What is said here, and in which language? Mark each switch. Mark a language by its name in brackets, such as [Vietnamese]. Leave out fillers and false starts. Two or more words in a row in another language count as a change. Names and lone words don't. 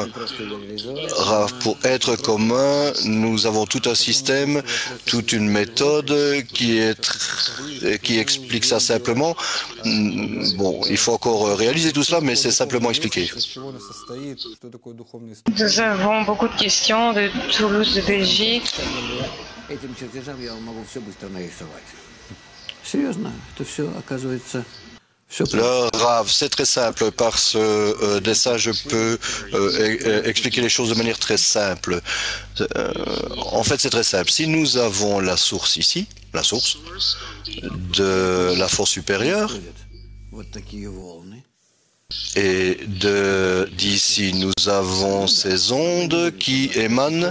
[French] Pour être comme un, nous avons tout un système, toute une méthode qui explique ça simplement. Bon, il faut encore réaliser tout cela, mais c'est simplement expliqué. Nous avons beaucoup de questions de Toulouse, de Belgique. [Russian] Этим чертежам я могу все быстро нарисовать. Серьезно, это все оказывается... [French] Le Rav, c'est très simple. Par ce dessin, je peux expliquer les choses de manière très simple. En fait, c'est très simple. Si nous avons la source ici, la source de la force supérieure, et d'ici, nous avons ces ondes qui émanent.